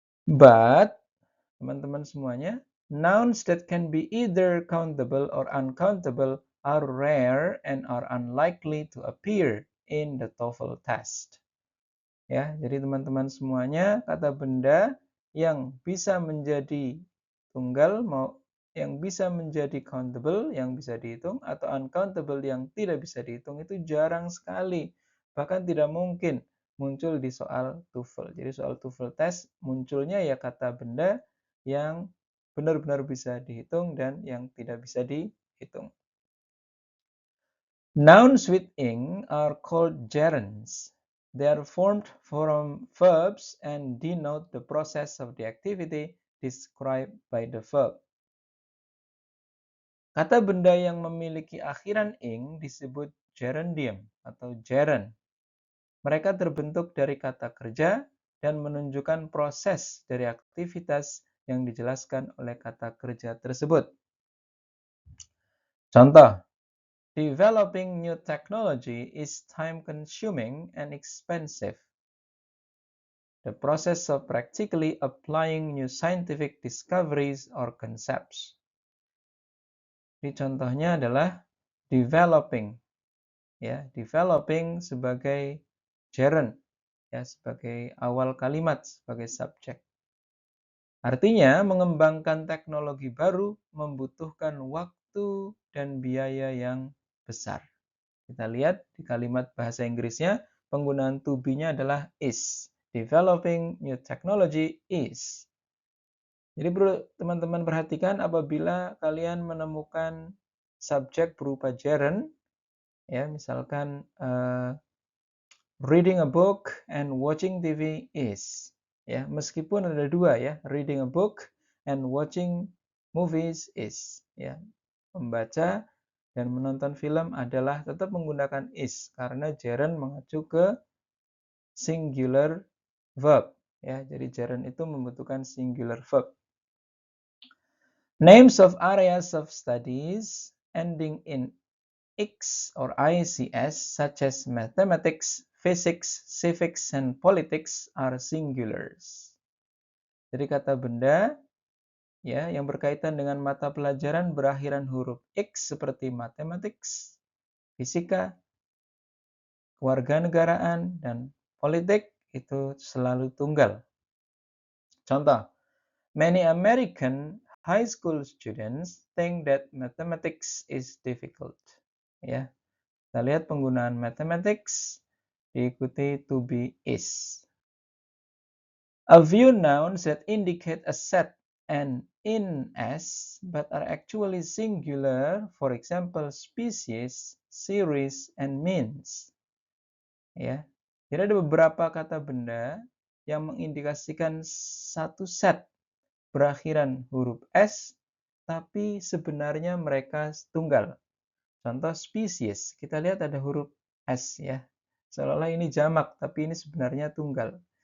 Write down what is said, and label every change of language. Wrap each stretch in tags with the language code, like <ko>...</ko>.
<en>But,</en> <id>teman-teman semuanya,</id> <en>nouns that can be either countable or uncountable are rare and are unlikely to appear in the TOEFL test.</en> <id>Ya, jadi teman-teman semuanya, kata benda yang bisa menjadi tunggal, yang bisa menjadi countable, yang bisa dihitung, atau uncountable yang tidak bisa dihitung itu jarang sekali. Bahkan tidak mungkin muncul di soal TOEFL. Jadi soal TOEFL test munculnya ya kata benda yang benar-benar bisa dihitung dan yang tidak bisa dihitung.</id> <en>Nouns with ing are called gerunds. They are formed from verbs and denote the process of the activity described by the verb.</en> <id>Kata benda yang memiliki akhiran ing disebut gerundium atau gerund. Mereka terbentuk dari kata kerja dan menunjukkan proses dari aktivitas yang dijelaskan oleh kata kerja tersebut.</id> <en>Contoh, developing new technology is time-consuming and expensive. The process of practically applying new scientific discoveries or concepts.</en> <id>Jadi contohnya adalah developing, ya, developing sebagai gerund, ya, sebagai awal kalimat, sebagai subjek. Artinya, mengembangkan teknologi baru membutuhkan waktu dan biaya yang besar. Kita lihat di kalimat bahasa Inggrisnya, penggunaan to be-nya adalah is.</id> <en>Developing new technology is.</en> <id>Jadi teman-teman perhatikan apabila kalian menemukan subjek berupa gerund, ya, misalkan</id> <en>reading a book and watching TV is.</en> <id>Ya, meskipun ada dua ya,</id> <en>reading a book and watching movies is.</en> <id>Ya, membaca dan menonton film adalah tetap menggunakan is karena gerund mengacu ke singular verb. Ya, jadi gerund itu membutuhkan singular verb.</id> <en>Names of areas of studies ending in X or ICS such as mathematics, physics, civics, and politics are singulars.</en> <id>Jadi kata benda ya yang berkaitan dengan mata pelajaran berakhiran huruf X seperti mathematics, fisika, kewarganegaraan, dan politik itu selalu tunggal.</id> <en>Contoh, many American high school students think that mathematics is difficult.</en> <id>Ya, kita lihat penggunaan mathematics diikuti to be is.</id> <en>A few nouns that indicate a set and in s but are actually singular, for example, species, series, and means.</en> <id>Ya, jadi ada beberapa kata benda yang mengindikasikan satu set berakhiran huruf S, tapi sebenarnya mereka tunggal. Contoh spesies, kita lihat ada huruf S ya. Seolah-olah ini jamak, tapi ini sebenarnya tunggal.</id>